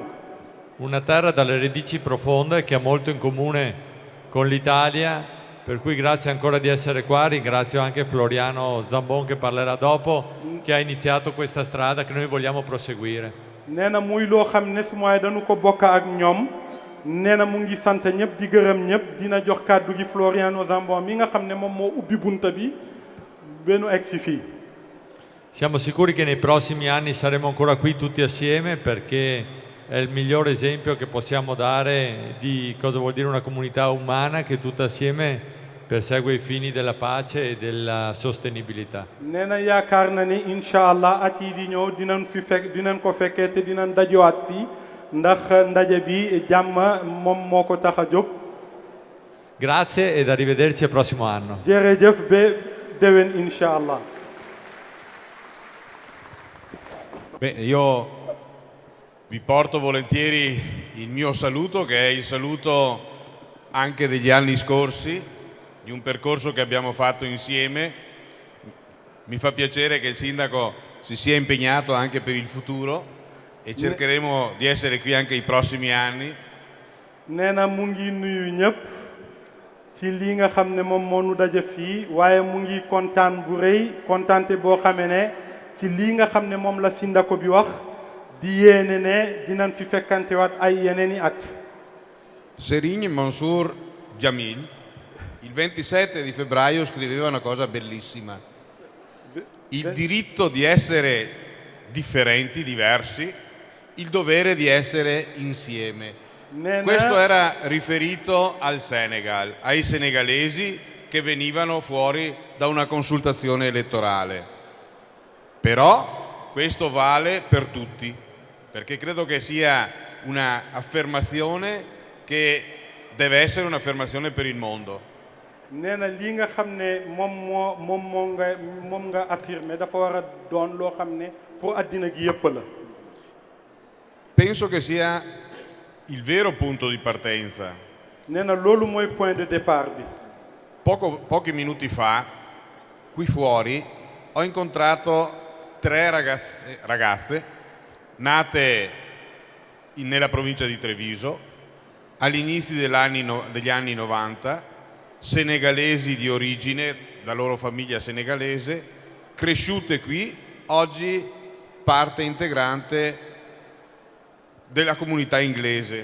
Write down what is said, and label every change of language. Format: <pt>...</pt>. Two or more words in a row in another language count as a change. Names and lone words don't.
<it>Una terra dalle radici profonde che ha molto in comune con l'Italia, per cui grazie ancora di essere qua. Ringrazio anche Floriano Zambon che parlerà dopo, che ha iniziato questa strada che noi vogliamo proseguire.</it> <wo>nee na muy loo xam ne su mooy dañu ko bokk ak ñoom nee na mu ngi sant ñëpp di gërëm ñëpp dina jox kàddu gi Floriano Zambon mi nga xam ne moom moo ubbi bunta bi benu egsi fii.</wo> <it>Siamo sicuri che nei prossimi anni saremo ancora qui tutti assieme, perché è il miglior esempio che possiamo dare di cosa vuol dire una comunità umana che tutta assieme persegue i fini della pace e della sostenibilità.</it> <wo>nee na yaakaar na ni</wo> <ar>إن شاء الله</ar> <wo>at yi di ñëw dinañ ko fekkee te dinañ dajewaat fii ndax ndaje bi jàmm moom moo ko tax a jóg.</wo> <it>Grazie ed arrivederci al prossimo anno.</it> <wo>jërëjëf ba déwén</wo> <ar>إن شاء الله.</ar> <it>Beh, io vi porto volentieri il mio saluto, che è il saluto anche degli anni scorsi, di un percorso che abbiamo fatto insieme. Mi fa piacere che il sindaco si sia impegnato anche per il futuro e cercheremo di essere qui anche i prossimi anni.</it> <wo>nee na mu ngi nuyu ñëpp ci li nga xam ne moom moo nu daje fii waaye mu ngi kontaan bu rëy kontaante boo xamee ne ci lii nga xam ne moom la Sindako bi wax di yéene ne dinañ fi fekkantewaat ay yeneeni at.</wo> <it>Serigne Mansour Jamil il 27 di febbraio scriveva una cosa bellissima: il diritto di essere differenti, diversi, il dovere di essere insieme. Questo era riferito al Senegal, ai senegalesi che venivano fuori da una consultazione elettorale. Però questo vale per tutti, perché credo che sia un'affermazione che deve essere un'affermazione per il mondo.</it> <wo>nee na lii nga xam ne moom nga affirmé dafa war a doon loo xam ne pour àddina gi yëpp la.</wo> <it>Penso che sia il vero punto di partenza.</it> <wo>nee na loolu mooy</wo> <fr>point de départ</fr> <wo>bi.</wo> <it>Pochi minuti fa, qui fuori, ho incontrato 3 ragazze nate nella provincia di Treviso all'inizio degli anni 90, senegalesi di origine, la loro famiglia senegalese, cresciute qui, oggi parte integrante della comunità inglese.</it>